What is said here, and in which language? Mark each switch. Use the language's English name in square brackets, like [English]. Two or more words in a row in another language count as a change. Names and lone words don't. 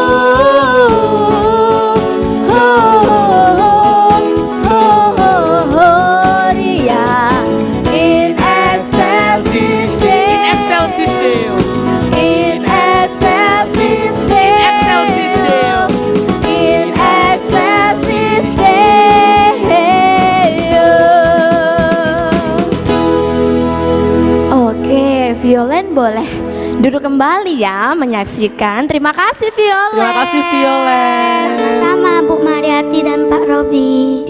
[Latin] Gloria in excelsis In excelsis Deo. in excelsis Deo. excelsis Deo. In excelsis Deo. [Indonesian] Oke, Violen boleh duduk kembali ya menyaksikan. Terima kasih Violen. Terima kasih Violen. Sama Bu Mariati dan Pak Robi.